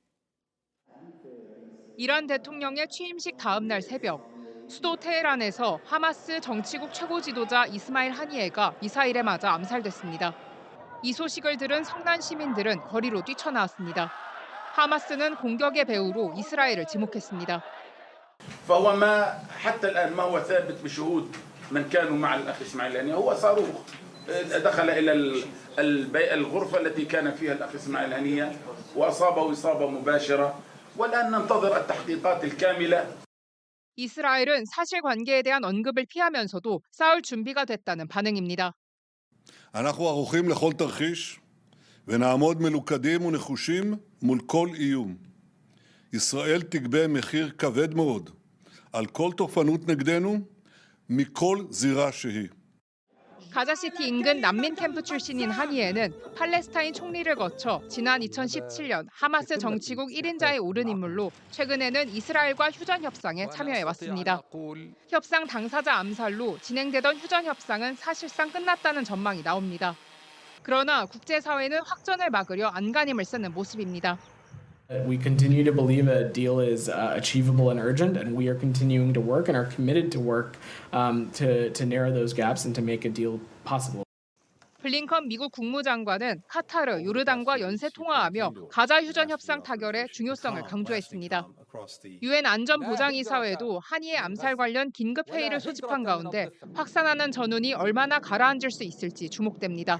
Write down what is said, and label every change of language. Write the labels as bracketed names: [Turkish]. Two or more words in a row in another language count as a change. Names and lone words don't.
[Korean] 이란 대통령의 취임식 다음 날 새벽, 수도 테헤란에서 하마스 정치국 최고 지도자 이스마일 하니에가 미사일에 맞아 암살됐습니다. 이 소식을 들은 성난 시민들은 거리로 뛰쳐나왔습니다. 하마스는 공격의 배후로 이스라엘을 지목했습니다. [Arabic] فهو ما حتى الآن ما هو ثابت بشهود من كانوا مع الأخ إسماعيل هنية هو صاروخ دخل إلى الغرفة التي كان فيها الأخ إسماعيل هنية وأصابه إصابة مباشرة والآن ننتظر التحقيقات الكاملة. [Korean] 이스라엘은 사실관계에 대한 언급을 피하면서도 싸울 준비가 됐다는 반응입니다. [Hebrew] אנחנו ערוכים לכל תרחיש ונעמוד מלוכדים ונחושים מול כל איום. ישראל תגבה מחיר כבד מאוד על כל תוקפנות נגדנו מכל זירה שהיא. [Korean] 가자시티 인근 난민 캠프 출신인 하니에는 팔레스타인 총리를 거쳐 지난 2017년 하마스 정치국 1인자에 오른 인물로 최근에는 이스라엘과 휴전 협상에 참여해왔습니다. 협상 당사자 암살로 진행되던 휴전 협상은 사실상 끝났다는 전망이 나옵니다. 그러나 국제사회는 확전을 막으려 안간힘을 쓰는 모습입니다. [English] We continue to believe a deal is achievable and urgent, and we are continuing to work and are committed to work to narrow those gaps and to make a deal possible. [Korean] 블링컨 미국 국무장관은 카타르, 요르단과 연쇄 통화하며 가자 휴전 협상 타결의 중요성을 강조했습니다. 유엔 안전보장이사회도 한이의 암살 관련 긴급 회의를 소집한 가운데 확산하는 전운이 얼마나 가라앉을 수 있을지 주목됩니다.